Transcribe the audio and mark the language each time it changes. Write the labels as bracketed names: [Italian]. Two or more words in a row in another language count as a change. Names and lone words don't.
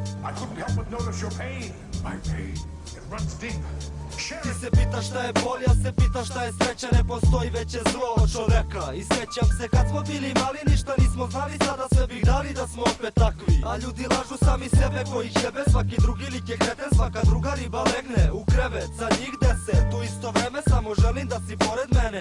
[English] I couldn't help but notice your pain. My pain, it runs deep. Share [Serbian] Ti [English] it. [Serbian] se pitaš šta je bol, ja se pitaš šta je sreća. Ne postoji veće zlo od čoveka. I sjećam se kad smo bili mali, ništa nismo znali. Sada sve bih dali da smo opet takvi. A ljudi lažu sami sebe koji jebe. Svaki drugi lik je kreten, svaka druga riba legne u krevet. Za njih 10, u isto vreme samo želim da si pored mene.